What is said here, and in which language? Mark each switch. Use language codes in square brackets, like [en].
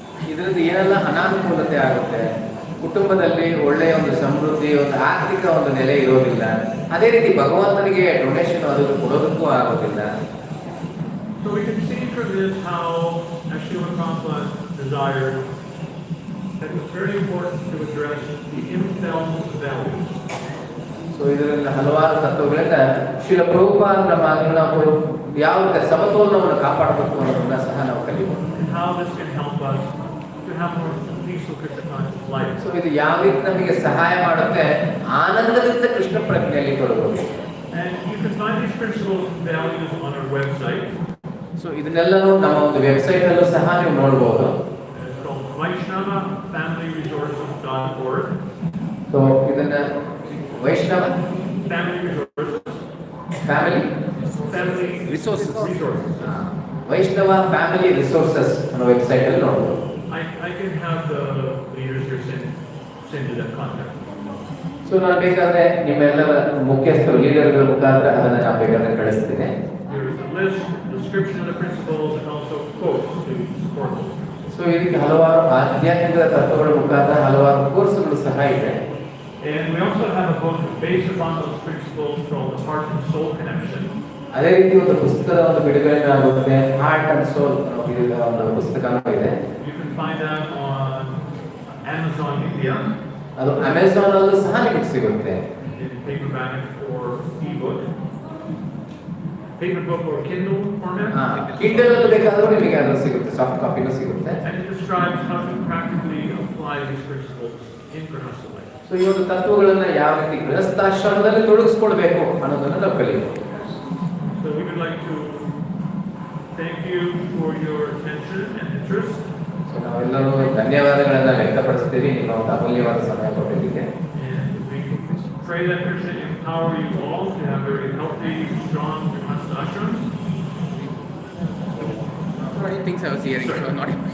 [kn] ಇದರಿಂದ ಏನೆಲ್ಲ ಅನಾನುಕೂಲತೆ ಆಗುತ್ತೆ, ಕುಟುಂಬದಲ್ಲಿ ಒಳ್ಳೆಯ ಒಂದು ಸಮೃದ್ಧಿ, ಒಂದು ಆರ್ಥಿಕ ಒಂದು ನೆಲೆ ಇರೋದಿಲ್ಲ, ಅದೇ ರೀತಿ ಭಗವಂತನಿಗೆ ಡೊನೇಷನ್ ಅದು ಕೊಡೋದಕ್ಕೂ ಆಗೋದಿಲ್ಲ. [en] So we can see from this how Srila Prabhupada desired that it was very important to address the imbalanced values. [kn] So ಇದರಿಂದ ಹಲವಾರು ತತ್ವಗಳಿಂದ ಶ್ರೀಲ ಪ್ರಭುಪಾದರ ಮಾತಿನ ನಾವು ಯಾವ ರೀತಿ ಸಮತೋಲನವನ್ನು ಕಾಪಾಡಬೇಕು ಅನ್ನೋದನ್ನ ಸಹ ನಾವು ಕಲಿಬಹುದು. [en] And how this can help us to have more peaceful Krishna conscious life. [kn] So ಇದು ಯಾವ ರೀತಿ ನಮಗೆ ಸಹಾಯ ಮಾಡುತ್ತೆ, ಆನಂದದಿಂದ Krishna ಪ್ರಜ್ಞೆಯಲ್ಲಿ ತೊಡಗೋದು. [en] And you can find these principles and values on our website. [kn] So ಇದನ್ನೆಲ್ಲನೂ ನಮ್ಮ ಒಂದು ವೆಬ್ಸೈಟ್ ಅಲ್ಲೂ ಸಹ ನೀವು ನೋಡಬಹುದು. [en] It's called VaishnavaFamilyResources.org. [kn] ಸೊ ಇದನ್ನ ವೈಷ್ಣವ [en] Family Resources. [kn] Family [en] Resources. [kn] ವೈಷ್ಣವ ಫ್ಯಾಮಿಲಿ ರಿಸೋರ್ಸಸ್ ಅನ್ನೋ ವೆಬ್ಸೈಟ್ ಅಲ್ಲಿ ನೋಡಬಹುದು. [en] I can have the leaders here send you that contact. [kn] So ನಾನು ಬೇಕಾದ್ರೆ ನಿಮ್ಮೆಲ್ಲರ ಮುಖ್ಯಸ್ಥರು ಲೀಡರ್ಗಳ ಮುಖಾಂತರ ಅದನ್ನ ನಾನು ಬೇಕಾದ್ರೆ ಕಳಿಸ್ತೀನಿ. [en] There is a list, description of the principles, and also quotes to support them. [kn] So ಇದಕ್ಕೆ ಹಲವಾರು ಆಧ್ಯಾತ್ಮಿಕ ತತ್ವಗಳ ಮುಖಾಂತರ ಹಲವಾರು ಕೋರ್ಸ್ಗಳು ಸಹ ಇದೆ. [en] And we also have a book based upon those principles called the Heart and Soul Connection. [kn] ಅದೇ ರೀತಿ ಒಂದು ಪುಸ್ತಕದ ಒಂದು ಬಿಡುಗಡೆ ಆಗುತ್ತೆ, ಹಾರ್ಟ್ ಅಂಡ್ ಸೋಲ್ ಅನ್ನೋ ಒಂದು ಪುಸ್ತಕನೂ ಇದೆ. [en] You can find that on Amazon India [kn] ಅದು ಅಮೆಝಾನ್ ಅಲ್ಲೂ ಸಹ ನಿಮಗೆ ಸಿಗುತ್ತೆ. [en] in paperback or ebook, paper book or Kindle format. [kn] Kindle ಅಲ್ಲಿ ಬೇಕಾದ್ರೂ ನಿಮಗೆ ಅದು ಸಿಗುತ್ತೆ, ಸಾಫ್ಟ್ ಕಾಪಿನೂ ಸಿಗುತ್ತೆ. [en] And it describes how to practically apply these principles in Grihastha life. [kn] So ಈ ಒಂದು ತತ್ವಗಳನ್ನ ಯಾವ ರೀತಿ ಗೃಹಸ್ಥಾಶ್ರಮದಲ್ಲಿ ತೊಡಗಿಸ್ಕೊಳ್ಬೇಕು ಅನ್ನೋದನ್ನ ನಾವು ಕಲಿಯಬಹುದು. [en] So we would like to thank you for your attention and interest. [kn] So ನಾವೆಲ್ಲರೂ ಧನ್ಯವಾದಗಳನ್ನ ವ್ಯಕ್ತಪಡಿಸ್ತೀವಿ ನಿಮ್ಮ ಒಂದು ಅಮೂಲ್ಯವಾದ ಸಮಯ ಕೊಟ್ಟಿದ್ದಕ್ಕೆ. [en] And we pray that Krishna empower you all to have very healthy, strong Grihastha ashrams. Things I was hearing, so not